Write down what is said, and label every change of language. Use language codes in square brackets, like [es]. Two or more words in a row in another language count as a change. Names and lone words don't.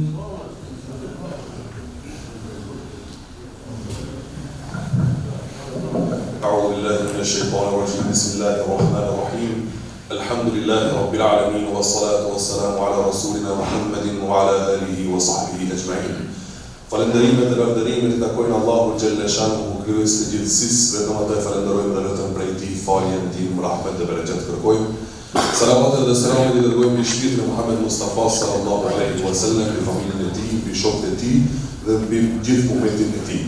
[ar] أعوذ بالله من الشيطان الرجيم. بسم الله الرحمن الرحيم. الحمد لله رب العالمين والصلاة والسلام على رسولنا محمد وعلى آله وصحبه أجمعين. [sq] Falënderimet dhe lavdërimet I takojnë Allahu [ar] جل شأنه, [sq] krijues të gjithësisë, vetëm atë falenderojmë dhe vetëm prej Tij faljen, ndihmë, rahmet dhe bereqet kërkojmë. Salavatet dhe selamet I dërgojmë mbi shpirtin e Muhammed Mustafa [ar] صلى الله عليه وسلم, [sq] mbi familjen e tij, mbi shokët e tij dhe mbi gjithë ummetin e tij.